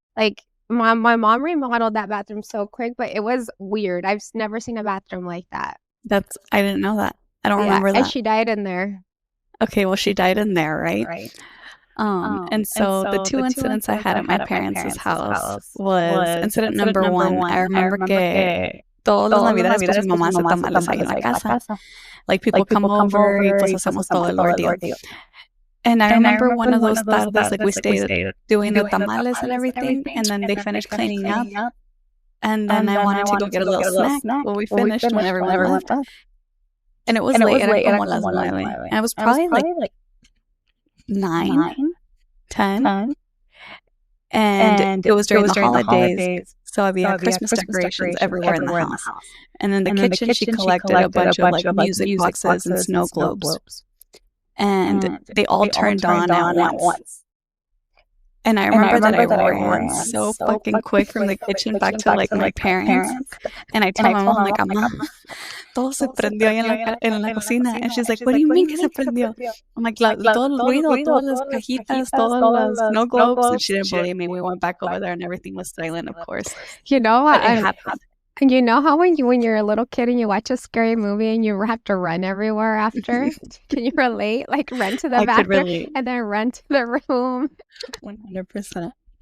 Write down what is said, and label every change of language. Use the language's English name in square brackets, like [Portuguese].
[English] Like my mom remodeled that bathroom so quick, but it was weird. I've never seen a bathroom like that. I didn't know that. I don't remember that. And she died in there. Okay, well, she died in there, right? And so the 2 incidents I had at my parents' house was incident number 1. I remember [Spanish] que todas las navidades pues mi mamá hace tamales ahí en la casa. [English] Like people come over [Spanish] y pues hacemos todo el ordeal. [English] And I remember one of those tardes, like we stayed doing the tamales and everything, and then they finished cleaning up. And then I wanted to go get a little snack. Well, we finished when everyone left. And it was late, [Spanish] era como las 9. [English] And I was probably like 9, 10. And it was during the holidays. So [Spanish] había [English] Christmas decorations everywhere in the house. And in the kitchen, she collected a bunch of like music boxes and snow globes. And they all turned on at once. And I remember that I ran so fucking quick from the kitchen back to like my parents. And I told my mom, like, Ama, [Spanish] todo se prendió ahí en la cocina. [English] And she's like, what do you mean [Spanish] que se prendió? [English] I'm like, [Spanish] todo el ruido, todas las [English] cajitas, todas las snow globes. And she didn't believe me. We went back over there and everything was silent, of course. You know what? It happened. And you know how when you're a little kid and you watch a scary movie and you have to run everywhere after? Can you relate? Like run to the bathroom and then run to the room. 100%.